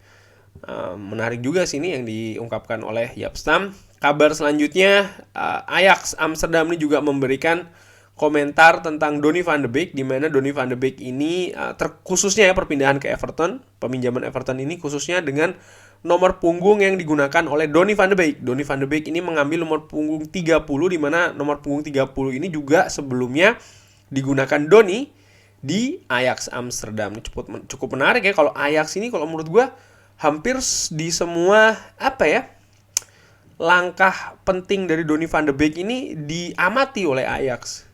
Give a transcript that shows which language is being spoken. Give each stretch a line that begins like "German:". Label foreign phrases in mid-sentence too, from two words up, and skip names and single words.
Indonesian: Menarik juga sih ini yang diungkapkan oleh Jaap Stam. Kabar selanjutnya, Ajax Amsterdam ini juga memberikan komentar tentang Donny van de Beek, di mana Donny van de Beek ini khususnya ya perpindahan ke Everton, peminjaman Everton ini khususnya dengan nomor punggung yang digunakan oleh Donny van de Beek. Donny van de Beek ini mengambil nomor punggung 30, di mana nomor punggung 30 ini juga sebelumnya digunakan Donny di Ajax Amsterdam. Ini cukup menarik ya. Kalau Ajax ini kalau menurut gue hampir di semua langkah penting dari Donny van de Beek ini diamati oleh Ajax.